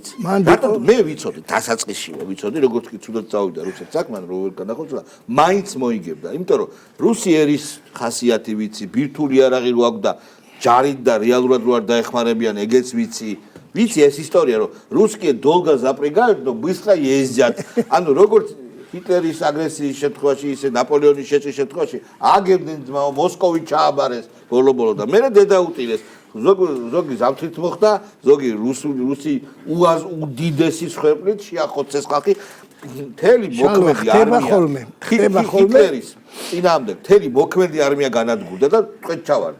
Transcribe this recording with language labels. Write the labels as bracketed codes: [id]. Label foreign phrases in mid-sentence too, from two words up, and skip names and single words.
[ka] რატომ მე ვიცოდი, დასაწყისშივე ვიცოდი, როგორც კი თუნდაც წავიდა რუსეთს საქმე, რომ ვერ განახორციელა, მაინც მოიგებდა, იმიტომ რომ რუსი ერის ხასიათი ვიცი, ბირთვული არაღი რო აქვს და ჯარით და რეალურად რო არ დაეხმარებიან, ეგეც ვიცი. ვიცი ეს ისტორია, რომ [ru] русские долго запрягают, но быстро ездят. [ka] ანუ როგორც ჰიტლერის აგრესიის შემთხვევაში, ისე ნაპოლეონის შეჭრის შემთხვევაში აგებდნენ ძმაო, მოსკოვი ჩააბარეს ბოლო-ბოლო და მერე დედა უტირეს. ზოგი ზამთრით მოხდა, ზოგი რუსი უდიდესი სხვეპლით შეახოცეს ხალხი. მთელი მოქმედი არმია ხდება ჰიტლერის წინააღმდეგ, მთელი მოქმედი არმია განადგურდა და ტყვედ ჩავარდა.